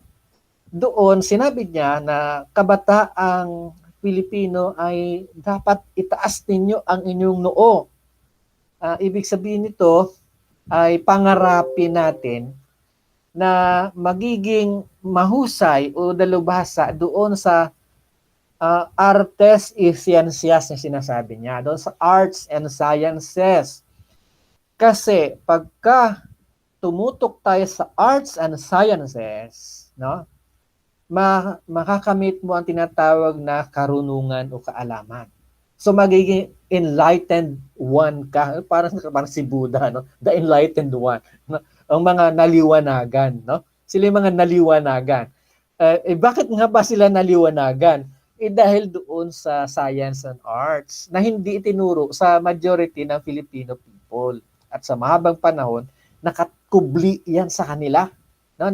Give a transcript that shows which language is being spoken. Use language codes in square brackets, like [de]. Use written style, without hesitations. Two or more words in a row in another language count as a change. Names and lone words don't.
[tl] Doon sinabi niya na kabataang Pilipino ay dapat itaas ninyo ang inyong noo. Ibig sabihin nito ay pangarapin natin na magiging mahusay o dalubhasa doon sa [es] artes y ciencias [tl] na sinasabi niya, doon sa [en] arts and sciences. [tl] Kasi pagka tumutok tayo sa [en] arts and sciences, [tl] no, makakamit mo ang tinatawag na karunungan o kaalaman. So magiging [en] enlightened one [tl] ka, parang si Buddha, no? [en] The enlightened one, no? [tl] Ang mga naliwanagan, no? Sila yung mga naliwanagan. Bakit nga ba sila naliwanagan? Dahil doon sa [en] science and arts [tl] na hindi itinuro sa majority ng [en] Filipino people. [tl] At sa mahabang panahon, nakakubli yan sa kanila, no?